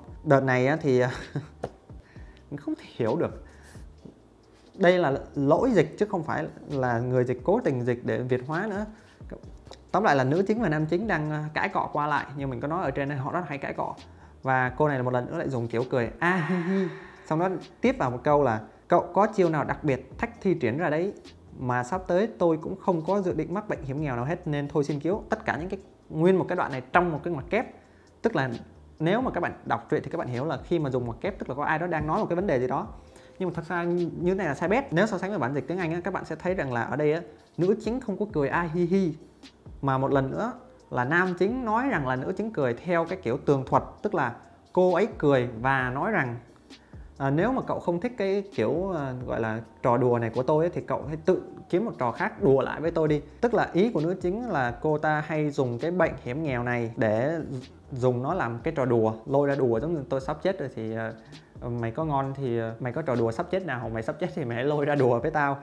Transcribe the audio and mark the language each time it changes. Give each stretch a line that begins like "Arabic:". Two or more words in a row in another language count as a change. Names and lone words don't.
Vietnamese: Đợt này á, thì mình không thể hiểu được, đây là lỗi dịch chứ không phải là người dịch cố tình dịch để Việt hóa nữa. Tóm lại là nữ chính và nam chính đang cãi cọ qua lại, như mình có nói ở trên đây, họ rất hay cãi cọ. Và cô này là một lần nữa lại dùng kiểu cười a hi hi, xong đó tiếp vào một câu là cậu có chiêu nào đặc biệt thách thi triển ra đấy, mà sắp tới tôi cũng không có dự định mắc bệnh hiểm nghèo nào hết nên thôi xin cứu. Tất cả những cái nguyên một cái đoạn này trong một cái ngoặc kép. Tức là nếu mà các bạn đọc truyện thì các bạn hiểu là khi mà dùng ngoặc kép tức là có ai đó đang nói một cái vấn đề gì đó. Nhưng mà thật ra như thế này là sai bét. Nếu so sánh với bản dịch tiếng Anh á, các bạn sẽ thấy rằng là ở đây á, nữ chính không có cười a hi hi, mà một lần nữa là nam chính nói rằng là nữ chính cười theo cái kiểu tường thuật. Tức là cô ấy cười và nói rằng nếu mà cậu không thích cái kiểu gọi là trò đùa này của tôi ấy, thì cậu hãy tự kiếm một trò khác đùa lại với tôi đi. Tức là ý của nữ chính là cô ta hay dùng cái bệnh hiểm nghèo này để dùng nó làm cái trò đùa, lôi ra đùa, giống như tôi sắp chết rồi thì mày có ngon thì mày có trò đùa sắp chết nào, mày sắp chết thì mày hãy lôi ra đùa với tao.